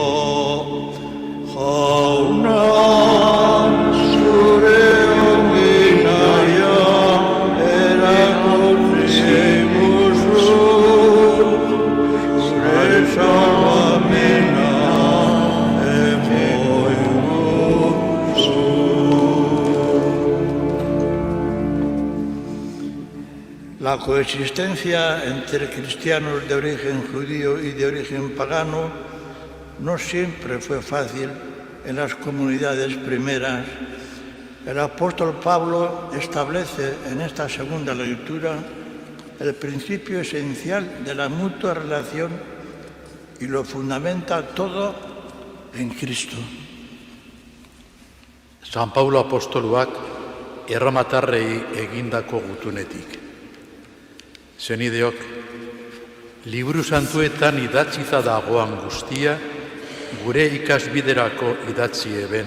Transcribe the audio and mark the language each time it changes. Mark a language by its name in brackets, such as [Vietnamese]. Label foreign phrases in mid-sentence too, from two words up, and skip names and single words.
[Basque] Jauna, zure ongi naia erakutsi guzu, zure salvamena emoi guzu. [Spanish] La coexistencia entre cristianos de origen judío y de origen pagano no siempre fue fácil en las comunidades primeras. El apóstol Pablo establece en esta segunda lectura el principio esencial de la mutua relación y lo fundamenta todo en Cristo. [Basque] San Paulo apostoluak erromatarrei egindako gutunetik. Senideok, liburu santuetan idatzita dagoan guztia, gure ikasbiderako idatzi eben.